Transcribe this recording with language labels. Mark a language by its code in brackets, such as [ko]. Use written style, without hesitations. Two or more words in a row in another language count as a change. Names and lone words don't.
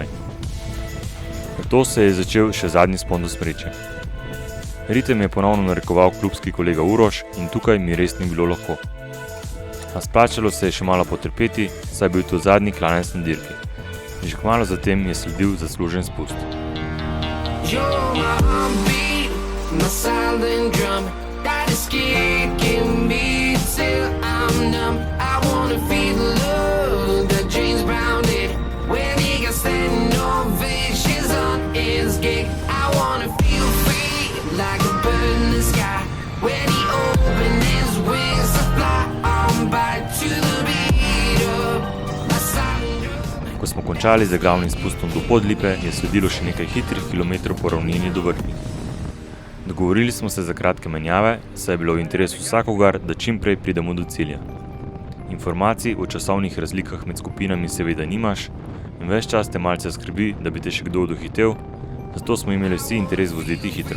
[sl] Nato se je začel še zadnji vzpon do Smreče. Ritem je ponovno narekoval klubski kolega Uroš in tukaj mi res ni bilo lahko. A splačalo se je še malo potrpeti, saj je bil to zadnji klanec na dirki. Že kmalu zatem je sledil zaslužen spust. [en] You're my heartbeat, my silent drum that is kicking me till I'm numb. I wanna feel the love that James Brown did when he got standing ovations on his gig. I wanna feel free like a bird in the sky when he opened his wings to fly on by to the beat of my silent drum. [sl] Ko smo končali z glavnim spustom do Podlipe, je sledilo še nekaj hitrih kilometrov po ravnini do Vrhnih. Dogovorili smo se za kratke menjave, saj je bilo v interesu vsakogar, da čim prej pridemo do cilja. Informacij o časovnih razlikah med skupinami seveda nimaš in ves čas te malce skrbi, da bi te še kdo dohitel, zato smo imeli vsi interes voziti hitro.